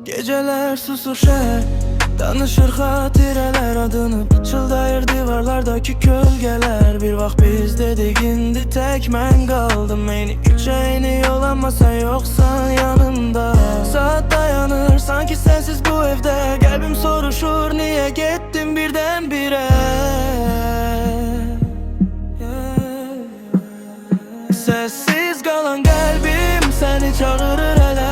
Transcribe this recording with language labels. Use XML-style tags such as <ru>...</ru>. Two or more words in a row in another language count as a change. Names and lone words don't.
<tr>Geceler susur şehir,</tr> <az>danışır xatirələr adını, pıçıldayır divarlardaki kölgeler. Bir vaxt biz dedik, indi tek mən qaldım. Eyni küçə, eyni yol,</az> <tr>amma sen yoksan yanımda. Saat dayanır sanki sensiz bu evde. Kalbim soruşur, niye gittin birdenbire? Sessiz kalan kalbim seni çağırır hele.</tr>